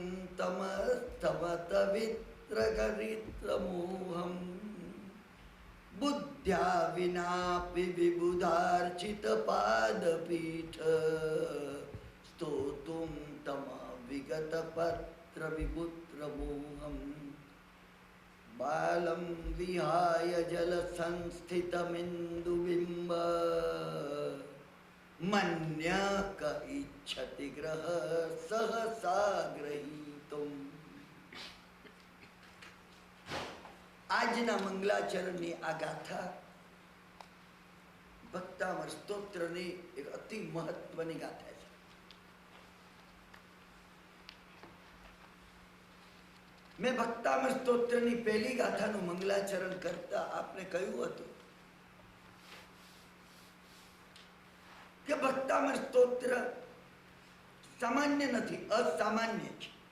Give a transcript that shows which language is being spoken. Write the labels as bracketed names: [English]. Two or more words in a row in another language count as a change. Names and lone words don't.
[Sanskrit] तमस्तवतवित्रगरित्रमोहम् बुद्ध्या विनापि विबुधार्चित पादपीठ स्तोतुं तम विगतपत्र विपुत्रमोहम् बालं विहाय जलसंस्थितमिन्दुबिम्ब मन्यक इच्छति ग्रह सहसा ग्रहीतुम्। [Gujarati] આજના મંગલાચરણની આ ગાથા ભક્તામર સ્તોત્રની એક અતિ મહત્વની ગાથા છે. મેં ભક્તામર સ્તોત્રની પહેલી ગાથાનું મંગલાચરણ કરતા આપને કહ્યું હતું કે ભક્તામર સ્તોત્ર સામાન્ય નથી, અસામાન્ય છે.